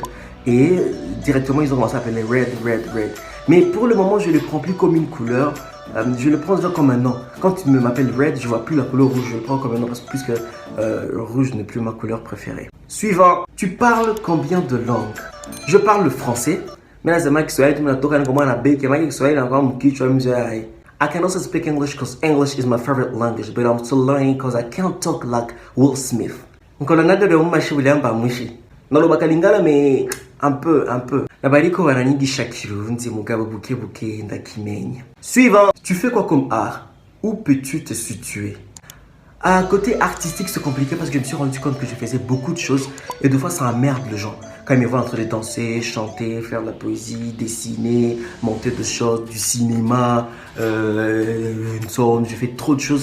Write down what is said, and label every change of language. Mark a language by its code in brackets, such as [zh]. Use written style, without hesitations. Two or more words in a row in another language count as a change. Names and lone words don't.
[fr] Et directement, ils ont commencé à appeler Red. Mais pour le moment, je ne le prends plus comme une couleur. Je le prends déjà comme un nom. Quand tu m'appelles Red, je vois plus la couleur rouge. Je le prends comme un nom parce que puisque rouge n'est plus ma couleur préférée. Suivant. Tu parles combien de langues? Je parle le français. Mais là, c'est moi qui suis là. [en] I can also speak English because English is my favorite language, but I'm still learning because I can't talk like Will Smith. [ln] Nalobakalingala [fr] mais un peu. [rn] Nabariko waranyigisha Kirundi mugabo buke ndakimenya. [fr] Suivant, tu fais quoi comme art? Où peux-tu te situer? À côté artistique, c'est compliqué parce que je me suis rendu compte que je faisais beaucoup de choses et des fois ça emmerde les gens. Quand ils me voient en train de danser, chanter, faire de la poésie, dessiner, monter des choses, du cinéma, une sonde, je fais trop de choses.